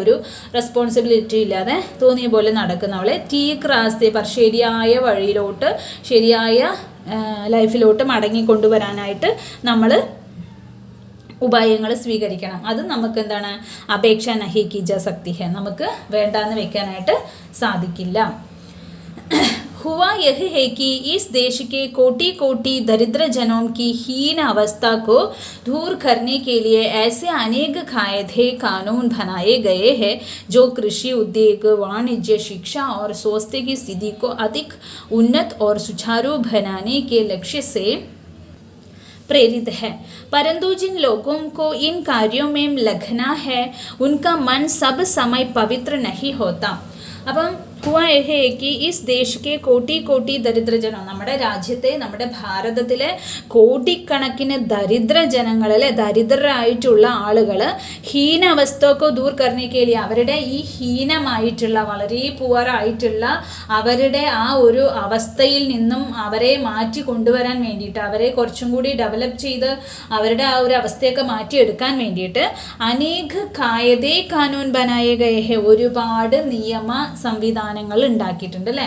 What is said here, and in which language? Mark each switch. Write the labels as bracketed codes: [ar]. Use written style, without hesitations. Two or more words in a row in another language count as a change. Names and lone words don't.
[ml] ഒരു റെസ്പോൺസിബിലിറ്റി ഇല്ലാതെ തോന്നിയ പോലെ നടക്കുക നമ്മളെ [hi] ठीक रास्ते पर [ml] ശരിയായ വഴിയിലോട്ട് ശരിയായ ലൈഫിലോട്ട് മടങ്ങി കൊണ്ടുവരാനായിട്ട് നമ്മൾ ഉപായങ്ങൾ സ്വീകരിക്കണം. അത് നമുക്ക് എന്താണ് [hi] उपेक्षा नहीं की जा सकती है [ml] നമുക്ക് വേണ്ടാന്ന് വെക്കാനായിട്ട് സാധിക്കില്ല. [hi] हुआ यह है कि इस देश के कोटि कोटि दरिद्र जनों की हीन अवस्था को दूर करने के लिए ऐसे अनेक कायदे कानून बनाए गए हैं जो कृषि, उद्योग, वाणिज्य, शिक्षा और स्वास्थ्य की स्थिति को अधिक उन्नत और सुचारू बनाने के लक्ष्य से प्रेरित है। परंतु जिन लोगों को इन कार्यों में लगना है उनका मन सब समय पवित्र नहीं होता। അപ്പം हुआ है कि इस देश के कोटि कोटि [ml] ദരിദ്രജനം, നമ്മുടെ രാജ്യത്തെ, നമ്മുടെ ഭാരതത്തിലെ കോടിക്കണക്കിന് ദരിദ്രജനങ്ങൾ, അല്ലെ, ദരിദ്രരായിട്ടുള്ള ആളുകൾ ഹീനാവസ്ഥയൊക്കെ [hi] दूर करने के लिए, [ml] അവരുടെ ഈ ഹീനമായിട്ടുള്ള, വളരെ പുവറായിട്ടുള്ള അവരുടെ ആ ഒരു അവസ്ഥയിൽ നിന്നും അവരെ മാറ്റി കൊണ്ടുവരാൻ വേണ്ടിയിട്ട്, അവരെ കുറച്ചും കൂടി ഡെവലപ്പ് ചെയ്ത് അവരുടെ ആ ഒരു അവസ്ഥയൊക്കെ മാറ്റിയെടുക്കാൻ വേണ്ടിയിട്ട് [hi] अनेक कायदे कानून बनाए गए हैं, [ml] ഒരുപാട് നിയമ സംവിധാനങ്ങൾ ഉണ്ടാക്കിയിട്ടുണ്ട്, അല്ലേ.